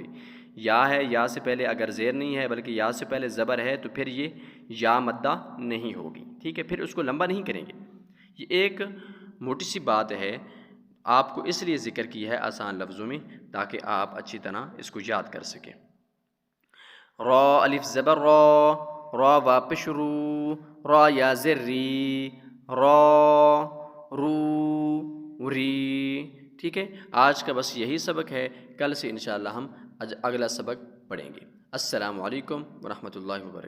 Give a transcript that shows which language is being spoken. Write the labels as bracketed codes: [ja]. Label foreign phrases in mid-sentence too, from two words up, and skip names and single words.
[ur] یا ہے، یا سے پہلے اگر زیر نہیں ہے بلکہ یا سے پہلے زبر ہے تو پھر یہ یا مدہ نہیں ہوگی۔ ٹھیک ہے، پھر اس کو لمبا نہیں کریں گے۔ یہ ایک موٹی سی بات ہے، آپ کو اس لیے ذکر کی ہے آسان لفظوں میں تاکہ آپ اچھی طرح اس کو یاد کر سکیں۔ را الف زبر را، را وا پش رو، را یا زر ری، را رو ری۔ ٹھیک ہے، آج کا بس یہی سبق ہے، کل سے انشاءاللہ ہم اگلا سبق پڑھیں گے۔ [ar] السلام علیکم ورحمۃ اللہ وبرکاتہ۔